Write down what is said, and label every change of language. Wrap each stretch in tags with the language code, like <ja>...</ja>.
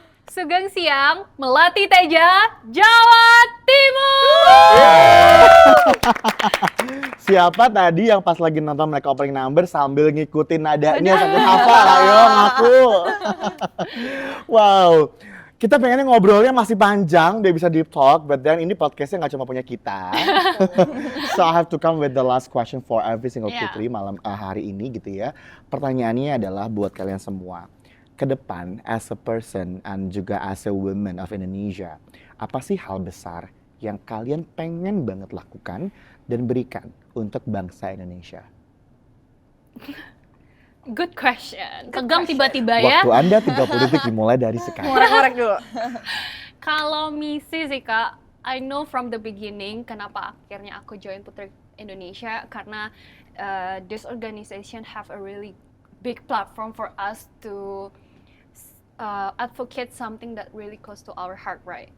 <jv>Sugeng siang, Melati Teja, Jawa Timur.</jv> <id>Siapa tadi yang pas lagi nonton mereka opening number sambil ngikutin nadanya sambil hafal? Ayo ngaku. Wow. Kita pengennya ngobrolnya masih panjang, dia bisa deep talk,</id> <en>but then</en> <id>ini podcastnya nggak cuma punya kita.</id> <en>So I have to come with the last question for every single Yeah.</en> <id>Putri malam hari ini gitu ya. Pertanyaannya adalah buat kalian semua. Ke depan</id> <en>as a person</en> <id>and juga</id> <en>as a woman of Indonesia,</en> <id>apa sih hal besar yang kalian pengen banget lakukan dan berikan untuk bangsa Indonesia?</id> <en>Good question.</en> <id>Tegang tiba-tiba ya. Waktu Anda 30 detik dimulai dari sekarang. Ngorek-ngorek dulu. Kalau misi sih Kak,</id> <en>I know from the beginning</en> <id>kenapa akhirnya aku join Putri Indonesia karena</id> <en>this organization have a really big platform for us to advocate something that really close to our heart, right?</en>